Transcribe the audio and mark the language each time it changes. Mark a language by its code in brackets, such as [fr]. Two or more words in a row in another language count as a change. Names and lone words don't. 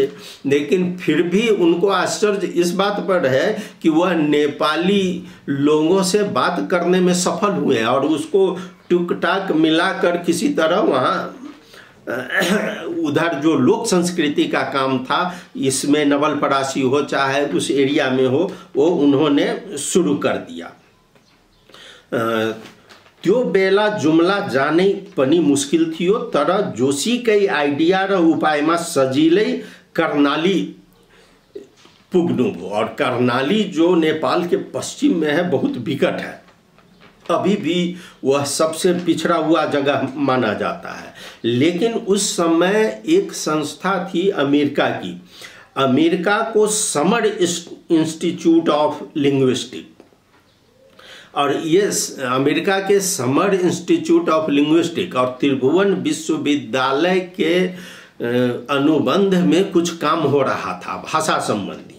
[hi] लेकिन फिर भी उनको आश्चर्य इस बात पर है कि वह नेपाली लोगों से बात करने में सफल हुए और उसको टुक टाक मिलाकर किसी तरह वहाँ उधर जो लोक संस्कृति का काम था, इसमें नवलपरासी हो चाहे उस एरिया में हो, वो उन्होंने शुरू कर दिया। [ne] त्यो बेला जुमला जाने पनि मुश्किल थियो, तर जोशीकै आइडिया र उपायमा सजिलै कर्णाली पुग्नुभयो। [hi] और कर्णाली जो नेपाल के पश्चिम में है, बहुत विकट है, अभी भी वह सबसे पिछड़ा हुआ जगह माना जाता है। लेकिन उस समय एक संस्था थी अमेरिका की, अमेरिका को समर इंस्टीट्यूट ऑफ लिंग्विस्टिक, और ये अमेरिका के समर इंस्टीट्यूट ऑफ लिंग्विस्टिक और त्रिभुवन विश्वविद्यालय के अनुबंध में कुछ काम हो रहा था भाषा संबंधी।